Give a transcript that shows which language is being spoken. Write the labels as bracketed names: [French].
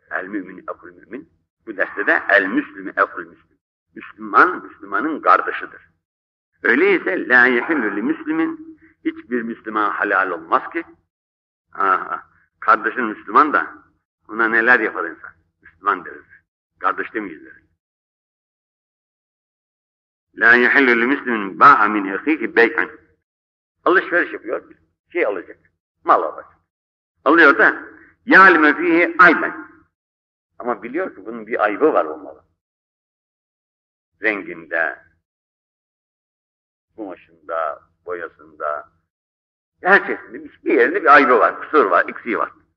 [Arabic] El mümin ehul mümin. [Turkish] Bu derste de [Arabic] el müslim ehul müslim. [Turkish] Müslüman, Müslümanın kardeşidir. Öyleyse [Arabic] la yehillü li müslimin. [Turkish] Hiçbir Müslüman halal olmaz ki. Aha, kardeşin Müslüman da ona neler yapar insan. Müslüman deriz. Kardeş demeyiz deriz. [Arabic] لَا يَحَلُّ لِمُسْلِمٍ بَاعَ مِنْ اَخِيهِ بَيْعًا [Turkish] Alışveriş yapıyor, şey alacak, mal alacak. Alıyor da, [Arabic] يَعْلِمَ فِيهِ عَيْبًا [Turkish] Ama biliyor ki bunun bir ayıbı var o malı. Renginde, kumaşında, boyasında, her şeyinde bir yerinde bir ayıbı var, kusur var, eksiği var.